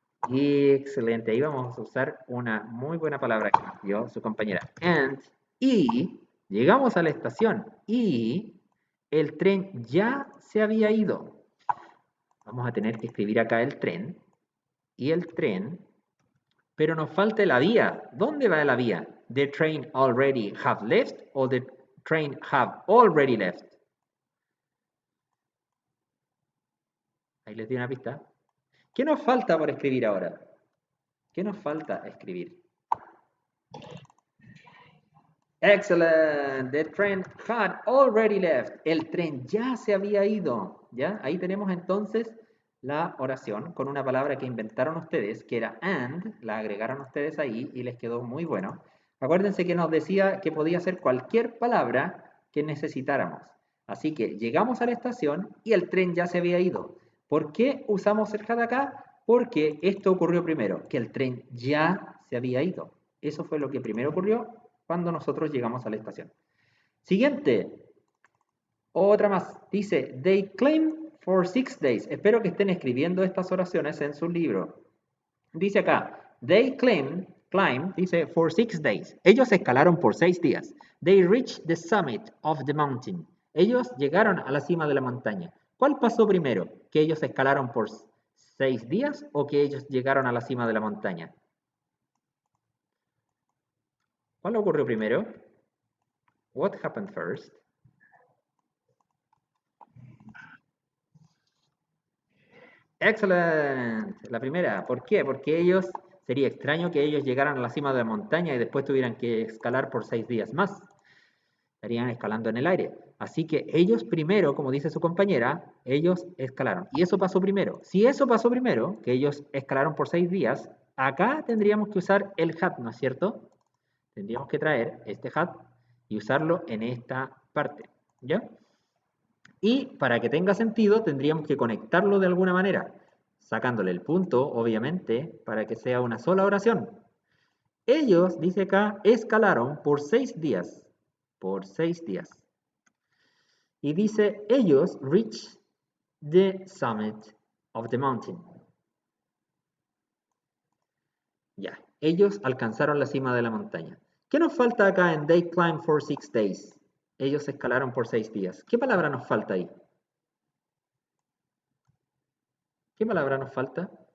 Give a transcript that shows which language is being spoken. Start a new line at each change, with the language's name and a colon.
Spanish: Excelente. Ahí vamos a usar una muy buena palabra que dio su compañera. And. Y. Llegamos a la estación y el tren ya se había ido. Vamos a tener que escribir acá el tren y el tren, pero nos falta la vía. ¿Dónde va la vía?
English: The train already have left o the train have already left.
Spanish: Ahí les di una pista. ¿Qué nos falta por escribir ahora? ¿Qué nos falta escribir?
English: Excellent. The train had already left.
Spanish: El tren ya se había ido. ¿Ya? Ahí tenemos entonces la oración con una palabra que inventaron ustedes, que era and, la agregaron ustedes ahí y les quedó muy bueno. Acuérdense que nos decía que podía ser cualquier palabra que necesitáramos. Así que llegamos a la estación y el tren ya se había ido. ¿Por qué usamos el had acá? Porque esto ocurrió primero, que el tren ya se había ido. Eso fue lo que primero ocurrió cuando nosotros llegamos a la estación. Siguiente. Otra más.
English: Dice, they claim for 6 days.
Spanish: Espero que estén escribiendo estas oraciones en su libro. Dice acá,
English: they climb, dice, for 6 days.
Spanish: Ellos escalaron por 6 días.
English: They reached the summit of the mountain.
Spanish: Ellos llegaron a la cima de la montaña. ¿Cuál pasó primero? ¿Que ellos escalaron por 6 días o que ellos llegaron a la cima de la montaña? ¿Cuál ocurrió primero?
English: What happened first?
Spanish: Excellent. La primera. ¿Por qué? Porque ellos, sería extraño que ellos llegaran a la cima de la montaña y después tuvieran que escalar por 6 días más. Estarían escalando en el aire. Así que ellos primero, como dice su compañera, ellos escalaron. Y eso pasó primero. Si eso pasó primero, que ellos escalaron por 6 días, acá tendríamos que usar el had, ¿no es cierto? Tendríamos que traer este had y usarlo en esta parte. ¿Ya? Y para que tenga sentido, tendríamos que conectarlo de alguna manera, sacándole el punto, obviamente, para que sea una sola oración. Ellos, dice acá, escalaron por 6 días. Por 6 días. Y dice, ellos
English: reached the summit of the mountain.
Spanish: Ya, ellos alcanzaron la cima de la montaña. ¿Qué nos falta acá en
English: they climbed for 6 days?
Spanish: Ellos escalaron por 6 días. ¿Qué palabra nos falta ahí? ¿Qué palabra nos falta?